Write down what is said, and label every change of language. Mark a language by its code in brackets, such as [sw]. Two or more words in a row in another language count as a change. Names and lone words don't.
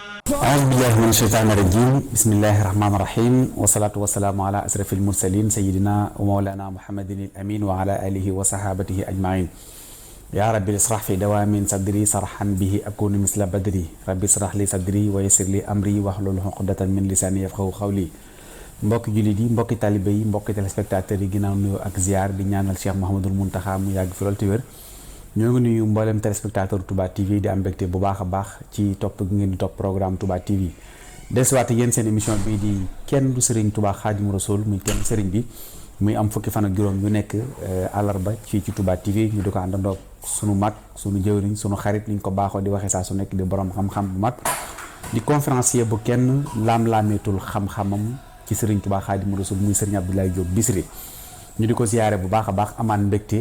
[ar] أعوذ بالله من الشيطان الرجيم بسم الله الرحمن الرحيم والصلاة والسلام على أشرف المرسلين سيدنا ومولانا محمد الأمين وعلى آله وصحابته أجمعين يا رب اشرح في دوام صدري صرحا به أكون مثل بدري رب اشرح لي صدري ويسر لي أمري واحلل عقدة من لساني يفقهوا قولي [wo] mbokki jullit yi mbokki talibé yi mbokki téléspectateurs yi ginnaaw nuyoo ak ziar di ñaanal Cheikh Mouhamadoul Mountakha mu yàgg fi lool te wér ñoo ngi nuyu mboolem téléspectateur Touba TV di am mbégte bu baax a baax ci topp gi ngeen di topp programme Touba TV desuwaate yéen seen émission bii di kenn du Serigne Touba Xaadimu Rasuul muy kenn Serigne bi muy am fukki fan ak juróom yu nekk àllarba ci Touba TV ñu di ko àndandoo sunu mag sunu jëwriñ sunu xarit ni ñu ko baaxoo di waxee saa su nekk di borom xam-xam bu mag di conférencier bu kenn laam-laameetul xam-xamam ci Serigne Touba Xaadimu Rasuul muy Serigne Abdoulaye Diop Bichri ñu di ko ziyaare bu baax a baax amaan mbégte